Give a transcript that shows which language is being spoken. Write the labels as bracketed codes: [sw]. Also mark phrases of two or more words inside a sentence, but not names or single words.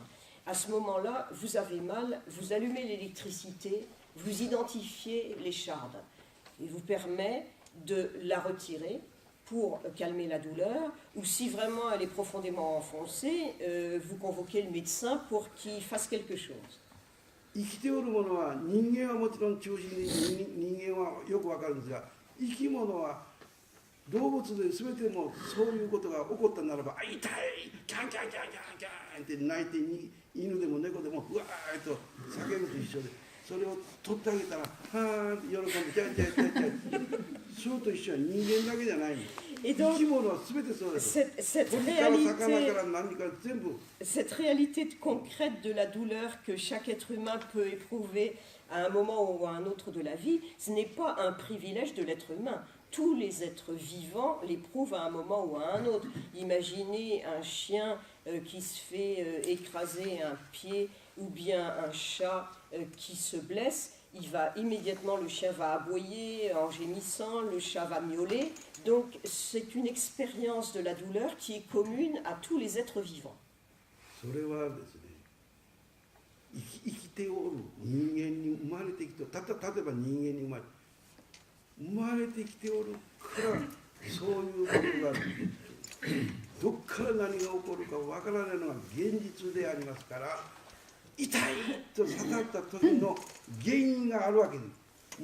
[fr] À ce moment-là, vous avez mal, vous allumez l'électricité, vous identifiez l'écharde. Il vous permet de la retirer pour calmer la douleur, ou si vraiment elle est profondément enfoncée, vous convoquez le médecin pour qu'il fasse quelque chose. [ja] 生きておるものは人間はもちろん中心で人間はよくわかるんですが、生き物は動物で全てもそういうことが起こったならば痛いキャンキャンキャンキャンキャンって泣いて犬でも猫でもうわーっと叫ぶと一緒で、それを取ってあげたらはーって喜んでキャンキャンキャンキャン、それと一緒は人間だけじゃないんです。 [fr] Et donc, cette réalité concrète de la douleur que chaque être humain peut éprouver à un moment ou à un autre de la vie, ce n'est pas un privilège de l'être humain. Tous les êtres vivants l'éprouvent à un moment ou à un autre. Imaginez un chien qui se fait écraser un pied ou bien un chat qui se blesse, le chien va aboyer en gémissant, le chat va miauler. Donc c'est une expérience de la douleur qui est commune à tous les êtres vivants. [ja] それはですね、生きておる人間に生まれてきて、例えば人間に生まれてきておるからそういうことがどっから何が起こるかわからないのが現実でありますから、痛いと刺さった時の原因があるわけです。